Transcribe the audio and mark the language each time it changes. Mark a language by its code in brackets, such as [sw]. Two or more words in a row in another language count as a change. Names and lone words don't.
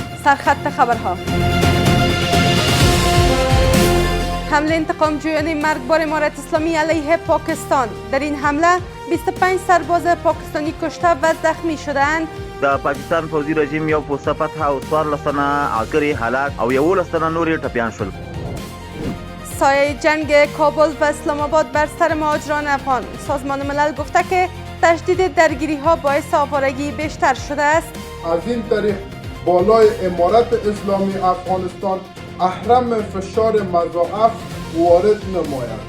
[fa] سرخط خبرها. حمله انتقام جویانه مرگبار امارت اسلامی علیه پاکستان. در این حمله 25 سرباز پاکستانی کشته و زخمی شدند. [ps] د پاکستان فوزي رژیم یو پوسته فتح او 14 تنه عسکري هلاک او 11 تنه نور ټپیان شول. [fa] سایه جنگ کابل و اسلام آباد بر سر مهاجران افغان. سازمان ملل گفته که تشدید درگیری ها باعث آوارگی بیشتر شده است. از این طریق بالای امارت اسلامی افغانستان اهرم فشار مضاعف وارد نماید.